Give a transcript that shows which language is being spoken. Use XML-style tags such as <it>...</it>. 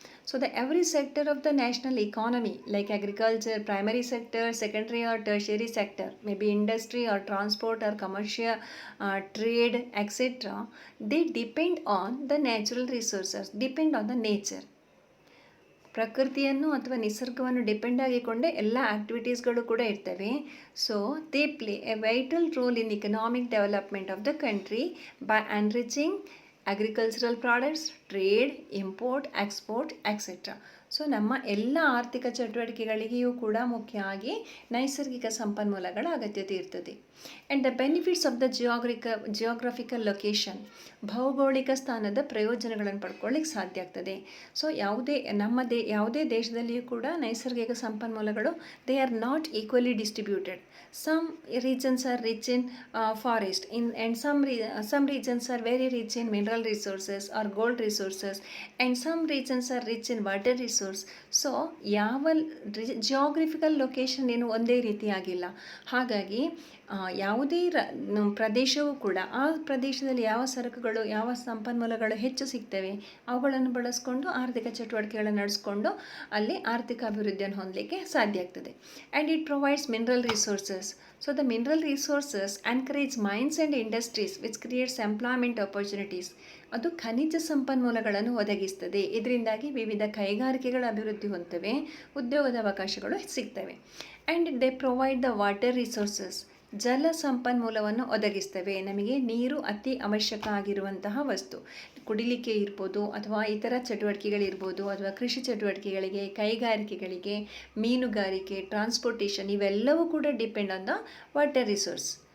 <en>So the every sector of the national economy, like agriculture, primary sector, secondary or tertiary sector, maybe industry or transport or commercial trade, etc., they depend on the natural resources, depend on the nature.</en> <kn>ಪ್ರಕೃತಿಯನ್ನು ಅಥವಾ ನಿಸರ್ಗವನ್ನು depend ಆಗಿಕೊಂಡೇ ಎಲ್ಲ ಆ್ಯಕ್ಟಿವಿಟೀಸ್ಗಳು ಕೂಡ ಇರ್ತವೆ.</kn> <en>So they play a vital role in economic development of the country by enriching agricultural products, trade, import, export, etcetera.</en> <kn>So ನಮ್ಮ ಎಲ್ಲ ಆರ್ಥಿಕ ಚಟುವಟಿಕೆಗಳಿಗೆಯೂ ಕೂಡ ಮುಖ್ಯವಾಗಿ ನೈಸರ್ಗಿಕ ಸಂಪನ್ಮೂಲಗಳ ಅಗತ್ಯತೆ ಇರ್ತದೆ.</kn> <en>And the benefits of the geographical location.</en> <kn>ಭೌಗೋಳಿಕ ಸ್ಥಾನದ ಪ್ರಯೋಜನಗಳನ್ನು ಪಡ್ಕೊಳ್ಳಿಕ್ಕೆ ಸಾಧ್ಯ ಆಗ್ತದೆ. ಸೊ ಯಾವುದೇ ದೇಶದಲ್ಲಿಯೂ ಕೂಡ ನೈಸರ್ಗಿಕ ಸಂಪನ್ಮೂಲಗಳು</kn> <en>They are not equally distributed. Some regions are rich in forest, and some regions are very rich in mineral resources or gold resources, and some regions are rich in water resource.</en> <kn>So ಯಾವ geographical location ಏನು ಒಂದೇ ರೀತಿಯಾಗಿಲ್ಲ. ಹಾಗಾಗಿ ಯಾವುದೇ ಪ್ರದೇಶವೂ ಕೂಡ ಆ ಪ್ರದೇಶದಲ್ಲಿ ಯಾವ ಸರಕುಗಳು, ಯಾವ ಸಂಪನ್ಮೂಲಗಳು ಹೆಚ್ಚು ಸಿಗ್ತವೆ ಅವುಗಳನ್ನು ಬಳಸ್ಕೊಂಡು ಆರ್ಥಿಕ ಚಟುವಟಿಕೆಗಳನ್ನು ನಡೆಸ್ಕೊಂಡು ಅಲ್ಲಿ ಆರ್ಥಿಕ ಅಭಿವೃದ್ಧಿಯನ್ನು ಹೊಂದಲಿಕ್ಕೆ ಸಾಧ್ಯ ಆಗ್ತದೆ.</kn> <en>And it provides mineral resources. So the mineral resources encourage mines and industries which creates employment opportunities.</en> <kn>ಅದು ಖನಿಜ ಸಂಪನ್ಮೂಲಗಳನ್ನು ಒದಗಿಸ್ತದೆ. ಇದರಿಂದಾಗಿ ವಿವಿಧ ಕೈಗಾರಿಕೆಗಳ ಅಭಿವೃದ್ಧಿ ಹೊಂದುತ್ತವೆ, ಉದ್ಯೋಗದ ಅವಕಾಶಗಳು ಸಿಗ್ತವೆ.</kn> <en>And they provide the water resources.</en> <kn>ಜಲ ಸಂಪನ್ಮೂಲವನ್ನು ಒದಗಿಸ್ತವೆ. ನಮಗೆ ನೀರು ಅತಿ ಅವಶ್ಯಕ ಆಗಿರುವಂತಹ ವಸ್ತು. ಕುಡಿಲಿಕ್ಕೆ ಇರ್ಬೋದು, ಅಥವಾ ಇತರ ಚಟುವಟಿಕೆಗಳಿರ್ಬೋದು, ಅಥವಾ ಕೃಷಿ ಚಟುವಟಿಕೆಗಳಿಗೆ, ಕೈಗಾರಿಕೆಗಳಿಗೆ, ಮೀನುಗಾರಿಕೆ, ಟ್ರಾನ್ಸ್ಪೋರ್ಟೇಷನ್, ಇವೆಲ್ಲವೂ ಕೂಡ</kn> <en>Depend on the water resource.</en>